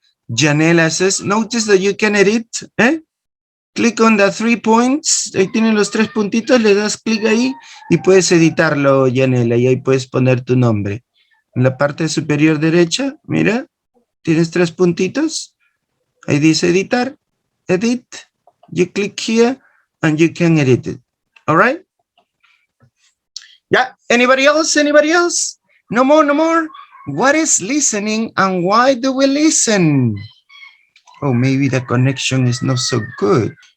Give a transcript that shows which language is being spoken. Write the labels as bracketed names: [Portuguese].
[English] Janela says, notice that you can edit. Click on the 3 points. [Spanish] Ahí tienen los 3 puntitos. Le das clic ahí y puedes editarlo, Janela. Y ahí puedes poner tu nombre. En la parte superior derecha, mira, tienes 3 puntitos. Ahí dice editar. Edit. [English] You click here and you can edit it. All right? Yeah. Anybody else? No more. What is listening and why do we listen? Oh, maybe the connection is not so good.